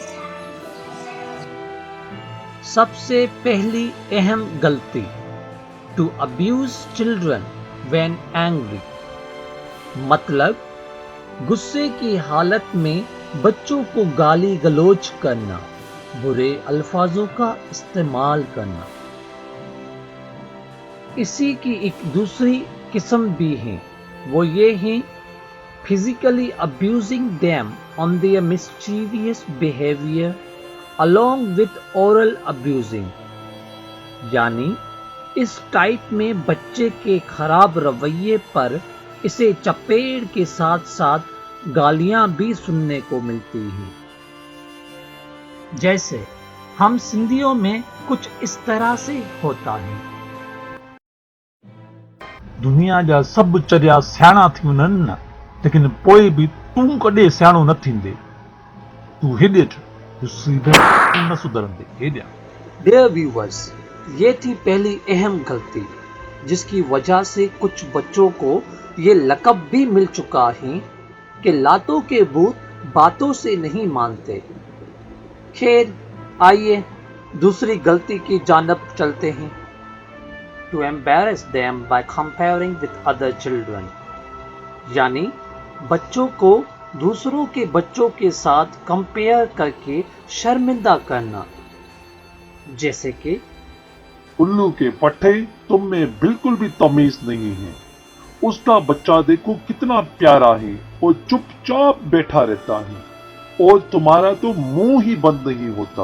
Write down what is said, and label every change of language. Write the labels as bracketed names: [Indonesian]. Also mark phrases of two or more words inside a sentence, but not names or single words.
[Urdu] سب سے پہلی اہم غلطی، [English] to abuse children when angry, [Urdu] مطلب غصے کی حالت میں بچوں کو گالی گلوچ کرنا، برے الفاظوں کا استعمال کرنا۔ اسی کی ایک دوسری قسم بھی ہے، وہ یہ ہیں [English] physically abusing them on their mischievous behavior along with oral abusing، [Urdu] یعنی اس ٹائپ میں بچے کے خراب رویے پر اسے چپیڑ کے ساتھ ساتھ گالیاں بھی سننے کو ملتی ہیں۔ جیسے ہم سندھیوں میں کچھ اس طرح سے ہوتا ہے، [Sindhi] دنیا جا سب چریا سیاણા थी वञनि न، لیکن पोइ बि तूं कॾहिं सियाणो न थींदे، तूं हेॾे तूं न सुधरंदे हेॾियां۔ [English] dear viewers, [Urdu] یہ تھی پہلی اہم غلطی جس کی وجہ سے کچھ بچوں کو یہ لقب بھی مل چکا ہے کہ لاتوں کے بھوت باتوں سے نہیں مانتے۔ خیر، آئیے دوسری غلطی کی جانب چلتے ہیں، [English] ٹو embarrass them by comparing with other children، [Urdu] یعنی بچوں کو دوسروں کے بچوں کے ساتھ کمپیئر کر کے شرمندہ کرنا۔ جیسے کہ الو کے پٹھے تم میں بالکل بھی تمیز نہیں ہے، اس کا بچہ دیکھو کتنا پیارا ہے اور چپ چاپ بیٹھا رہتا ہے، اور تمہارا تو منہ ہی بند نہیں ہوتا۔